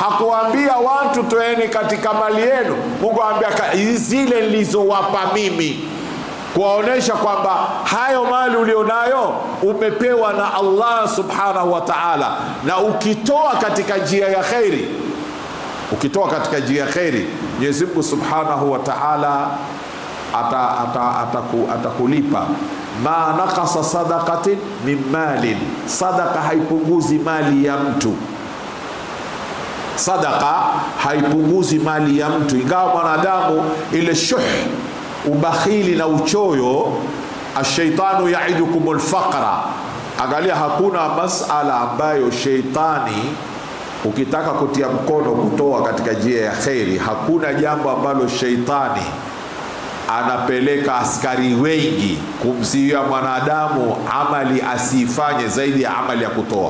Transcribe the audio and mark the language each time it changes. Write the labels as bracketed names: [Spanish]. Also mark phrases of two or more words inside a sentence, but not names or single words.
[Swahili] Hakuambia watu toeni katika mali yenu. Mungu aambia zile nilizowapa mimi, kuwaonesha kwamba hayo mali ulionayo umepewa na Allah [Arabic] سبحانه وتعالى, [Swahili] na ukitoa katika njia ya khairi, Mwenyezi Mungu [Arabic] سبحانه وتعالى [Swahili] atakulipa. [Arabic] ما نقصت صدقة من مال, [Swahili] sadaqa haipunguzi mali ya mtu. Sadaqa haipunguzi mali ya mtu, ingawa mwanadamu ile ubakhili na uchoyo, [Arabic] الشيطان يعدكم الفقر. [Swahili] Angalia, hakuna masala ambayo sheitani ukitaka kutia mkono kutoa katika njia ya khairi, hakuna jambo ambalo sheitani anapeleka askari wengi kumziwia mwanadamu amali asifanye zaidi ya amali ya kutoa.